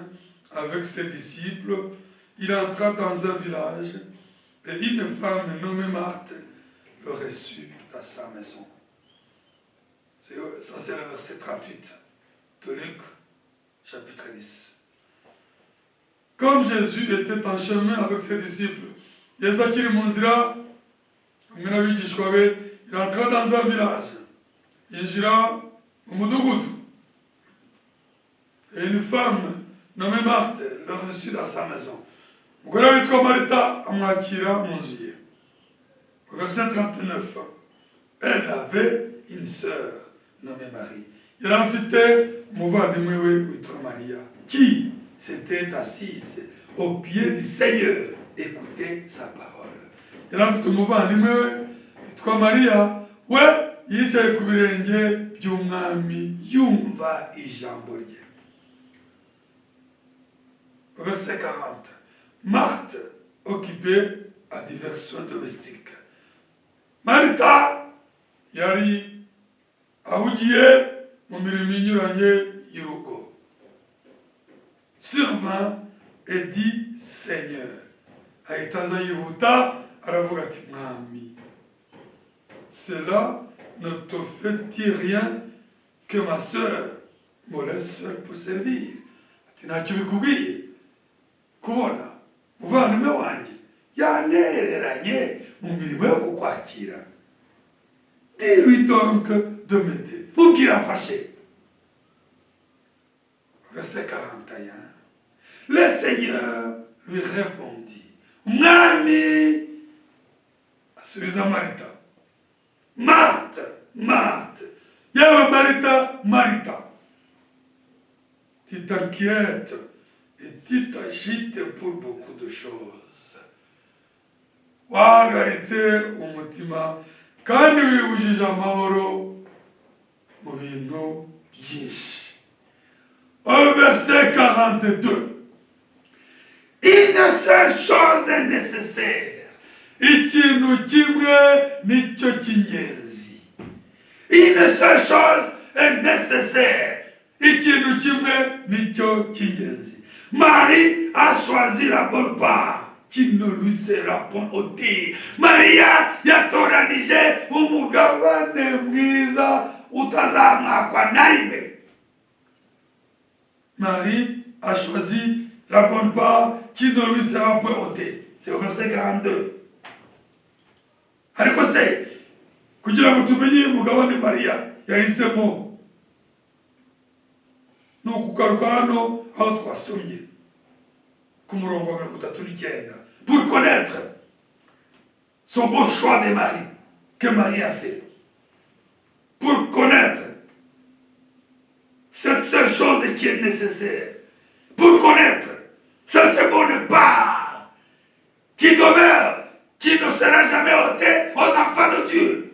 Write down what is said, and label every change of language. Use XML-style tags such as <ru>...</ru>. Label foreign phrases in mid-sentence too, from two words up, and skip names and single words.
<fr>avec ses disciples, il entra dans un village et une femme nommée Marthe le reçut dans sa maison. Ça, c'est le verset 38 de Luc, chapitre 10. Comme Jésus était en chemin avec ses disciples,</fr> <rw>Yesu akiri mu nzira hamwe n'abigishwa be,</rw> <fr>il entra dans un village,</fr> <rw>yinjira mu mudugudu.</rw> <fr>Et une femme nommée Marthe le reçut dans sa maison.</fr> <rw>Umugore witwa Marita amwakira mu nzu ye.</rw> <fr>Au verset 39, elle avait une sœur nommée Marie.</fr> <rw>Yari afite umuvandimwe we witwa Maria,</rw> <fr>qui s'était assise au pied du Seigneur, écoutait sa parole.</fr> <rw>Yari afite umuvandimwe we witwa Maria, we yicaye ku birenge by'umwami yumva ijambo rye.</rw> <fr>Verset 40. Marthe, occupée à divers soins domestiques.</fr> <rw>Marita yari ahugiye mu mirimo inyuranye y'urugo.</rw> <fr>Survint et dit Seigneur.</fr> <rw>Ahita aza yihuta aravuga ati mwami,</rw> <fr>cela ne te fait-il rien que ma sœur me laisse seule pour servir?</fr> <rw>Ati ntacyo bikubwiye kubona muvandimwe wanjye yanereranye mu mirimo yo kukwakira?</rw> <fr>Dis-lui donc de m'aider.</fr> <rw>Mubwira afashe.</rw> <fr>Verset 41. Le Seigneur lui répondit.</fr> <rw>Umwami asubiza Marita. Marthe, Marthe. Yewe Marita, Marita.</rw> <fr>Tu t'inquiètes et tu t'agites pour beaucoup de choses.</fr> <rw>Wahagaritse umutima kandi wibujije amahoro mu bintu byinshi.</rw> <fr>Au verset 42. Une seule chose est nécessaire.</fr> <rw>Ikintu kimwe nicyo cy'ingenzi.</rw> <fr>Une seule chose est nécessaire.</fr> <rw>Ikintu kimwe nicyo cy'ingenzi.</rw> <fr>Marie a choisi la bonne part qui ne lui sera point ôtée.</fr> <rw>Maria yatoranije umugabane mwiza utazamwakwa na rimwe.</rw> <fr>Marie a choisi la bonne part qui ne lui sera point ôtée. C'est au verset 42.</fr> <rw>Ariko se kugira ngo tumenye umugabane Maria yahisemo no kugaruka hano aho twasomye ku murongo wa 39</rw> <fr>pour connaître son bon choix de Marie que Marie a fait, pour connaître cette seule chose qui est nécessaire, pour connaître cette bonne part qui demeure, qui ne sera jamais ôtée aux enfants de Dieu.</fr>